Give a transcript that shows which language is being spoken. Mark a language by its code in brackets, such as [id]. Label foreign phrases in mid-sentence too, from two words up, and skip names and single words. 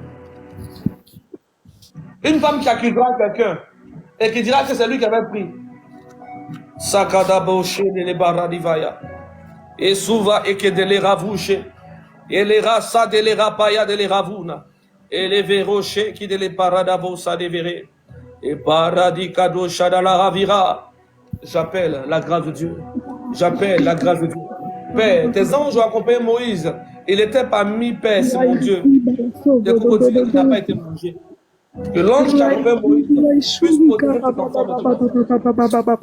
[fr] Une femme qui accusera quelqu'un et qui dira que c'est lui qui avait pris. Sakadabo de baradivaya. Et souva et que de les ravouche. Et les rasa de les rapaya de les ravuna. Et les vérochés qui de les paradabo sa dévéré. Et paradicado shadala ravira. J'appelle la grâce de Dieu. J'appelle la grâce de Dieu. Père, tes anges ont accompagné Moïse. Il était parmi Père, c'est mon Dieu. Le crocodile n'a pas été mangé. Que l'ange qui accompagne Moïse puisse protéger cet enfant maintenant.